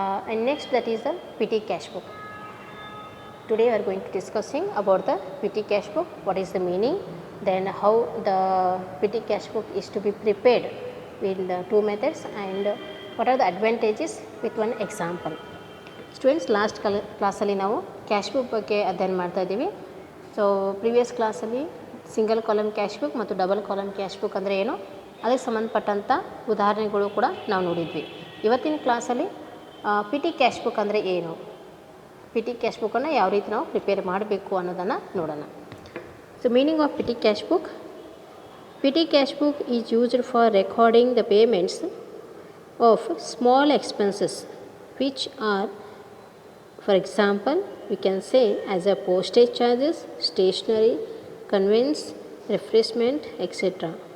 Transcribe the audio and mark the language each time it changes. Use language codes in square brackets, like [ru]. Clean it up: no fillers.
[en] And next that is the PT cash book. Today we are going to discussing about the PT cash book, what is the meaning, then how the PT cash book is to be prepared with the two methods, and what are the advantages with one example. [kn] Students last ಕ್ಲಾಸಲ್ಲಿ ನಾವು cash book ಬಗ್ಗೆ ಅಧ್ಯಯನ ಮಾಡ್ತಾ ಇದ್ದೀವಿ. So previous ಕ್ಲಾಸಲ್ಲಿ single column cash book ಮತ್ತು double column cash book ಅಂದರೆ ಏನು, ಅದಕ್ಕೆ ಸಂಬಂಧಪಟ್ಟಂಥ ಉದಾಹರಣೆಗಳು ಕೂಡ ನಾವು ನೋಡಿದ್ವಿ. ಇವತ್ತಿನ ಕ್ಲಾಸಲ್ಲಿ ಪಿ ಟಿ ಕ್ಯಾಶ್ ಬುಕ್ ಅಂದರೆ ಏನು, ಪಿ ಟಿ ಕ್ಯಾಶ್ ಬುಕ್ಕನ್ನು ಯಾವ ರೀತಿ ನಾವು ಪ್ರಿಪೇರ್ ಮಾಡಬೇಕು ಅನ್ನೋದನ್ನು ನೋಡೋಣ. [en] So meaning of petty cash book. Petty cash book is used for recording the payments of small expenses which are, for example, we can say as a postage charges, stationery, conveyance, refreshment, etc.